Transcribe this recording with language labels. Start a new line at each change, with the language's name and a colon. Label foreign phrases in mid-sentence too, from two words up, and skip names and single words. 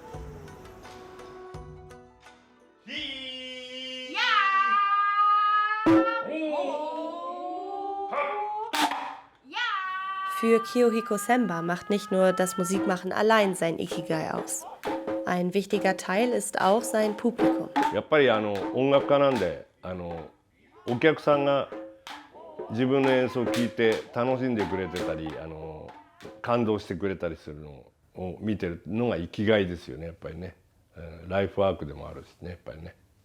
German: Für Kiyohiko Senba macht nicht nur das Musikmachen allein sein Ikigai aus. Ein wichtiger Teil ist auch sein Publikum.
Japanese: やっぱり音楽家なんでお客さんが自分の演奏を聴いて楽しんでくれてたり感動してくれたりするのを見てるのが生きがいですよねやっぱりね、ライフワークでもあるしねやっぱりね。